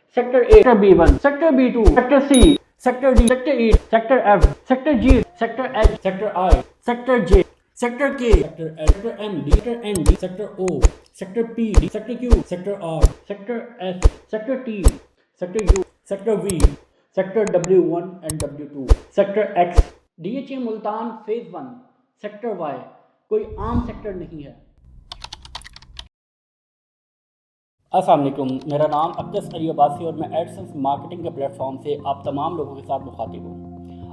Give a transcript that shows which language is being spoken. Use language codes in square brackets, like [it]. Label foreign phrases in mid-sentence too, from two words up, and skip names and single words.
[en] Sector A, Sector B1, Sector B2, Sector C, Sector D, Sector E, Sector F, Sector G, Sector H, Sector I, Sector J, Sector K, Sector L, Sector M, D, Sector N, D, Sector O, Sector P, D, Sector Q, Sector R, Sector S, Sector T, Sector U, Sector V, Sector W1 and W2, Sector X. [ur] DHA ملتان فیز 1 [en] Sector Y [ur] کوئی عام سیکٹر نہیں ہے۔ السلام علیکم، میرا نام اقدس علی عباسی اور میں ایڈسنس مارکیٹنگ کے پلیٹ فارم سے آپ تمام لوگوں کے ساتھ مخاطب ہوں۔